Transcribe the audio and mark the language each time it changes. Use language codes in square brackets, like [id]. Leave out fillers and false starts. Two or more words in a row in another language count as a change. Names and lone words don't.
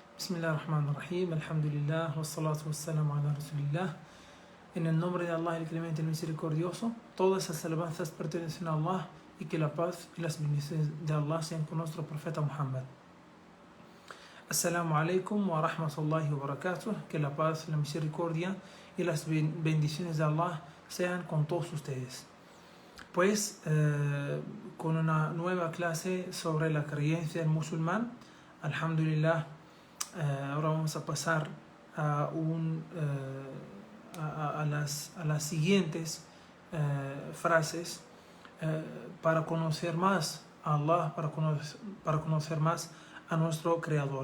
[ar] بسم الله الرحمن الرحيم، الحمد لله، والصلاة والسلام على رسول الله. [es] En el nombre de Allah, el Clemente, el Misericordioso, todas las alabanzas pertenecen a Allah y que la paz y las bendiciones de Allah sean con nuestro profeta Muhammad. [ar] السلام عليكم ورحمة الله وبركاته. [es] Que la paz, la misericordia y las bendiciones de Allah sean con todos ustedes. Pues con una nueva clase sobre la creencia del musulmán, alhamdulillah, ahora vamos a pasar a las siguientes frases para conocer más a Allah, para conocer más a nuestro Creador.